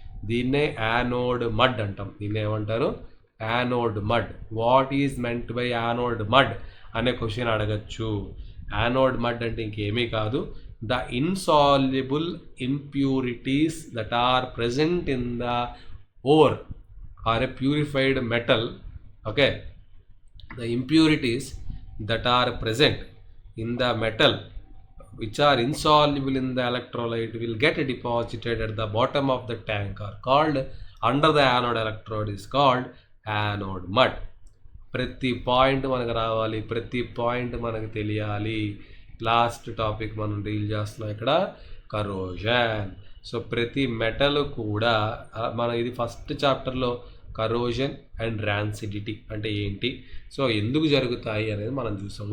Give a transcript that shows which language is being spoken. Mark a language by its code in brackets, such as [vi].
[te] దీన్నే anode mud అంటాం. దీన్ని ఏమంటారు? Anode mud. [en] what is meant by anode mud [te] అనే క్వశ్చన్ అడగచ్చు. [en] anode mud [te] అంటే ఇంకేమీ కాదు, [en] The insoluble impurities that are present in the ore or a purified metal. Okay, the impurities that are present in the metal which are insoluble in the electrolyte will get deposited at the bottom of the tank are called under the anode electrode is called anode mud. [te] ప్రతి point మనకు రావాలి, ప్రతి point మనకు తెలియాలి. Last topic మనం deal చేస్తున్నాం ఇక్కడ corrosion. So ప్రతి మెటల్ కూడా మనం ఇది ఫస్ట్ చాప్టర్లో కరోజన్ అండ్ ర్యాన్సిడిటీ అంటే ఏంటి, సో ఎందుకు జరుగుతాయి అనేది మనం చూస్తాం.